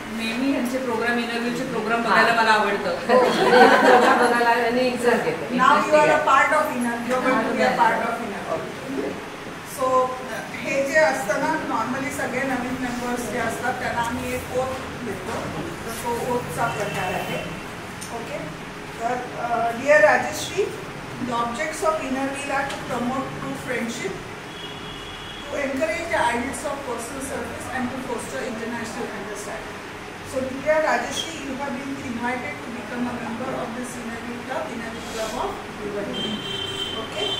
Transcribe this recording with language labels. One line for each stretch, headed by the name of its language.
Marathi: नेहमी ह्यांचे programme इंटरव्ह्यूचे programme बघायला मला आवडतं. प्रोग्राम बघायला आणि एक्झॅक्ट येते.
English: Now you are a part of inner. You are going to be a part of inner.
Marathi: So हे जे असतं ना नॉर्मली सगळे नवीन मेंबर्स जे असतात त्यांना आम्ही एक ओथ देतो. तो ओथचा प्रकार आहे. ओके. तर dear
English: Rajashri, the objects of inner wheel are to promote true friendship, to encourage the ideals of personal service and to foster international understanding. So dear Rajashri, you have been invited to become a member of this Inner Wheel Club of Bhiwandi. Okay?